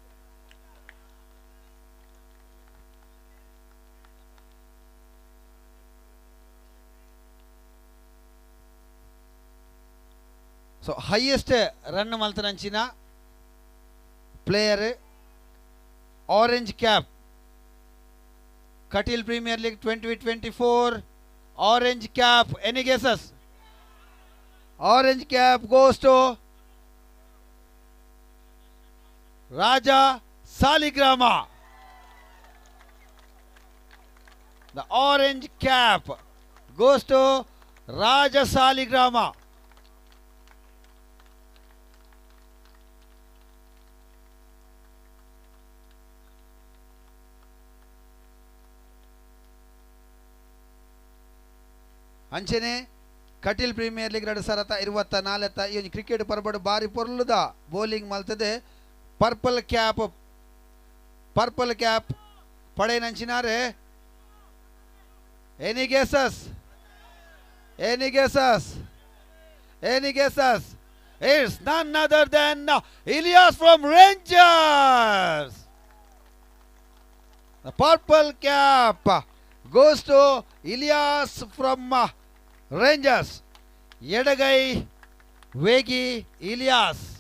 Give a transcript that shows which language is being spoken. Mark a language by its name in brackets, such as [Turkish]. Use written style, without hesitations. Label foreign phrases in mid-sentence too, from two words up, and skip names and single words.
[English] so highest run ಮಲ್ತನಂಚಿನ player orange cap Katil Premier League 2024 orange cap. Any guesses? Orange cap goes to Raja Saligrama. The orange cap goes to Raja Saligrama. [Tulu] ಅಂಚನೆ ಕಟಿಲ್ ಪ್ರೀಮಿಯರ್ ಲೀಗ್ 2024 ಈ ಕ್ರಿಕೆಟ್ ಪರ್ಬಡ್ ಬಾರಿ ಪೊರ್ಲುದ ಬೌಲಿಂಗ್ ಮಲ್ತದೆ. [English] purple cap [Tulu] ಪಡೆನಂಚಿನಾರೆ. [English] any guesses? any guesses? any guesses? It's none other than Ilyas from Rangers. The purple cap goes to Ilyas from Rangers. [Tulu] Edagai Vegi Ilyas.